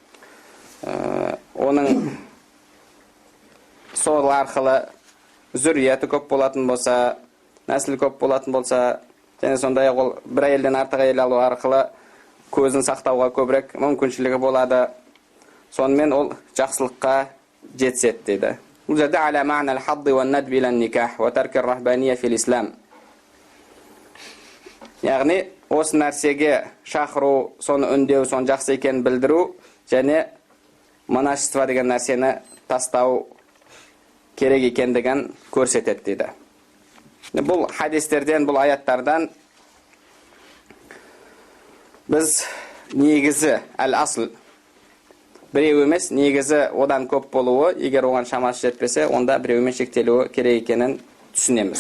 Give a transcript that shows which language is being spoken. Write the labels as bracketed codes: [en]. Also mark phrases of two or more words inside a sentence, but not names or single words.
[kk] оның сол арқылы зүрияты көп болатын болса, нәсіл көп болатын болса, және сондай ол бір әйелден артық әйел алу арқылы көзін сақтауға көбірек мүмкіншілігі болады. Сонымен ол жақсылыққа жетсет дейді. Бұл жерде [ar] على معنى الحث والندب إلى النكاح وترك الرهبانية في الإسلام. [kk] Яғни осы нәрсеге шақыру, соны үндеу, соны жақсы екенін білдіру, және монашество деген нәрсені тастау керек екендігін көрсетеді дейді. Бұл хадистерден, бұл аяттардан біз негізі әл-асл біреу емес, негізі одан көп болуы, егер оған шамасы жетпесе, онда біреумен шектелуі керек екенін түсінеміз.